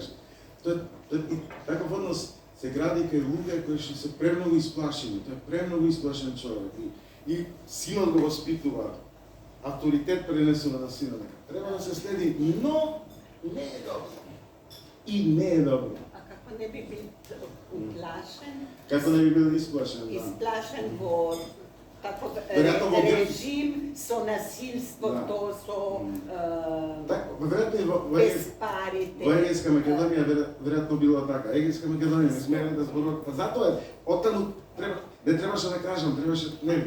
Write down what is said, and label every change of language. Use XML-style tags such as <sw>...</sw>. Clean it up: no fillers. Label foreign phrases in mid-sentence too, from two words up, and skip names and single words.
<mk>Таков однос се гради кај луѓе кои што се премногу исплашени, тој е премногу исплашен човек и синот го воспитува, авторитет пренесува на синот. Треба да се следи, но не е добро. И не е добро. A kako ne bi bil uplašen? Како не би бил исплашен? Изплашен во таков режим со насилство, то со без парите. Во Егејска Македонија веројатно било така. Егејска Македонија не смееле да зборуваат. Па затоа оттаму не требаше да кажам, требаше не.</mk>